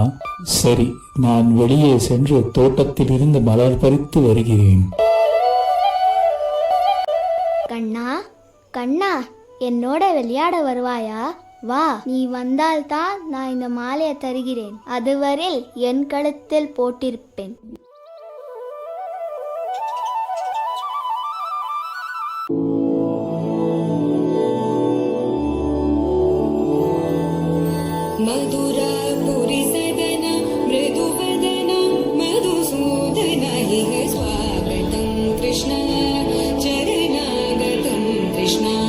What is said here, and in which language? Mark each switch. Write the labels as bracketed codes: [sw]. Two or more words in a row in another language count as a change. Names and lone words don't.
[ta] சரி, நான் வெளியே சென்று தோட்டத்திலிருந்து மலர் பறித்து வருகிறேன். கண்ணா, கண்ணா, என்னோட விளையாட வருவாயா? வா, நீ வந்தால்தான் நான் இந்த மாலையை தருகிறேன். அதுவரையில் என் கழுத்தில் போட்டிருப்பேன். [sa] मधुरापुरी सदन मृदुवदन मधुसूदन इह स्वागतं कृष्ण चरणागतं कृष्ण